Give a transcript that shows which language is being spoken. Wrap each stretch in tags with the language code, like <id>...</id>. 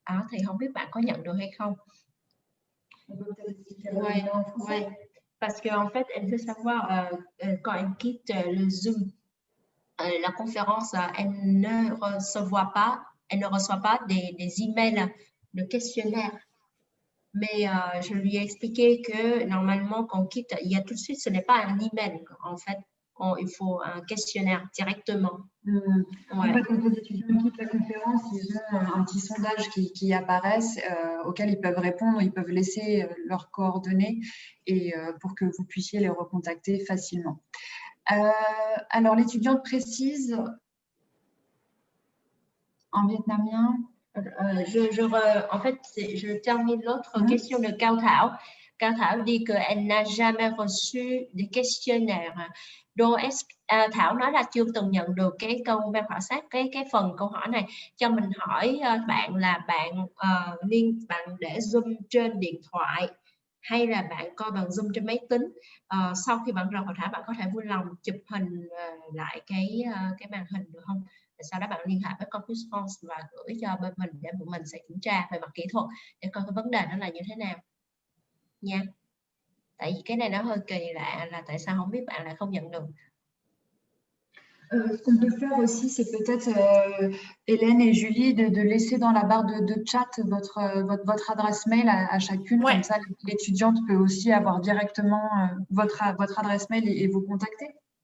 <vi>Thì không biết bạn có nhận được hay không?</vi> <fr>Ouais. Parce qu'en fait, elle veut savoir quand elle quitte le Zoom, la conférence, elle ne reçoit pas des emails de questionnaire. Mais je lui ai expliqué que normalement, quand on quitte, il y a tout de suite, ce n'est pas un email. En fait, il faut un questionnaire directement. En fait, quand les étudiants quittent la conférence, ils ont un petit sondage qui apparaissent, auquel ils peuvent répondre, ils peuvent laisser leurs coordonnées et pour que vous puissiez les recontacter facilement. Alors, l'étudiante précise en vietnamien. En fait, je termine l'autre question de Cao Thảo. Cao Thảo dit qu'elle n'a jamais reçu des questionnaires.</fr> <vi>Thảo nói là chưa từng nhận được cái câu mail khảo sát, cái phần câu hỏi này. Cho mình hỏi bạn là bạn để Zoom trên điện thoại hay là bạn coi bằng Zoom trên máy tính. Sau khi bạn rời hội thảo, bạn có thể vui lòng chụp hình lại cái màn hình được không? Sau đó bạn liên hệ với Campus France và gửi cho bên mình để bọn mình sẽ kiểm tra về mặt kỹ thuật để coi cái vấn đề nó là như thế nào nha. Tại vì cái này nó hơi kỳ lạ là tại sao không biết bạn lại không nhận được.</vi> <fr>Ce qu'on peut faire aussi, c'est peut-être, Hélène et Julie, de laisser dans la barre de chat votre adresse mail à chacune. Ouais. Comme ça, l'étudiante peut aussi avoir directement votre adresse mail et vous contacter.</fr>